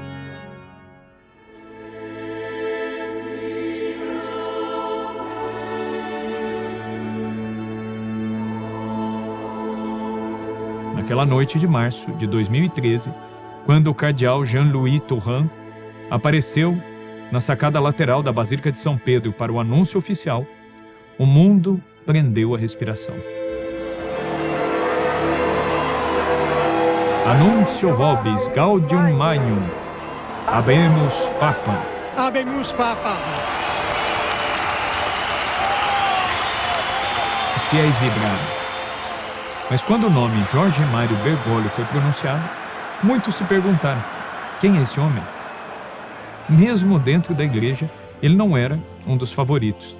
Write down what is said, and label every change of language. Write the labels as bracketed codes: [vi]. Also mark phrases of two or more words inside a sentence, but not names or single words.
[pt] Naquela noite de março de 2013, quando o cardeal Jean-Louis Tauran apareceu na sacada lateral da Basílica de São Pedro para o anúncio oficial, o mundo prendeu a respiração. [la] Annuncio vobis gaudium magnum, habemus papam. Habemus papam. [pt] Os fiéis vibraram. Mas quando o nome Jorge Mário Bergoglio foi pronunciado, muitos se perguntaram: quem é esse homem? Mesmo dentro da igreja, ele não era um dos favoritos.